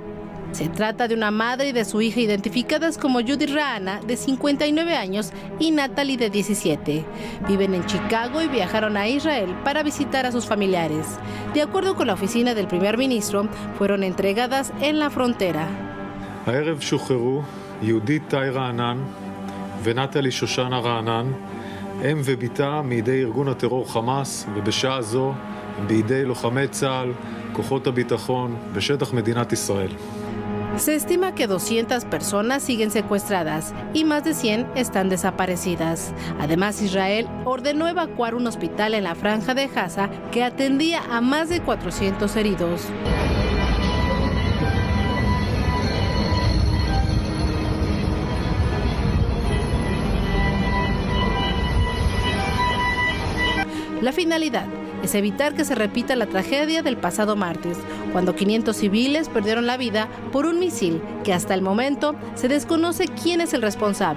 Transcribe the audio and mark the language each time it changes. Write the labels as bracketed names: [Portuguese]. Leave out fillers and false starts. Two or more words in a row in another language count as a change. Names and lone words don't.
[Spanish] Se trata de una madre y de su hija identificadas como Judith Rahana, de 59 años, y Natalie, de 17. Viven en Chicago y viajaron a Israel para visitar a sus familiares. De acuerdo con la oficina del primer ministro, fueron entregadas en la frontera. [Hebrew] הערב שוחררו יהודית טאי רענן ונטלי שושנה רענן, אם וביתה מידי ארגון הטרור חמאס, ובשעה זו בידי לוחמי צה"ל, כוחות הביטחון בשטח מדינת ישראל. [Spanish] Se estima que 200 personas siguen secuestradas y más de 100 están desaparecidas. Además, Israel ordenó evacuar un hospital en la franja de Gaza que atendía a más de 400 heridos. La finalidad es evitar que se repita la tragedia del pasado martes, cuando 500 civiles perdieron la vida por un misil que hasta el momento se desconoce quién es el responsable.